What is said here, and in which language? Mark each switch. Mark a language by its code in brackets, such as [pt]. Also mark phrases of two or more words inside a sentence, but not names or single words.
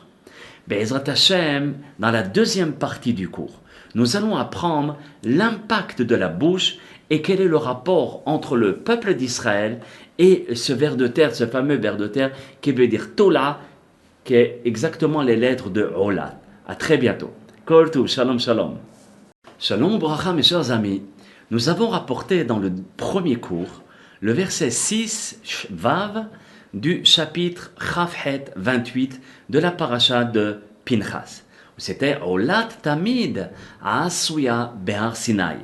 [he] בעזרת השם, [fr] dans la deuxième partie du cours, nous allons apprendre l'impact de la bouche et quel est le rapport entre le peuple d'Israël et ce ver de terre, ce fameux ver de terre qui veut dire Tola, qui est exactement les lettres de Olat. À très bientôt. [he] כל טוב, שלום שלום. שלום ברכה [fr] mes chers amis. Nous avons rapporté dans le premier cours le verset 6 Vav du chapitre Chavhet 28 de la paracha de Pinchas. [he] C'était עולת תמיד עשויה בהר סיני.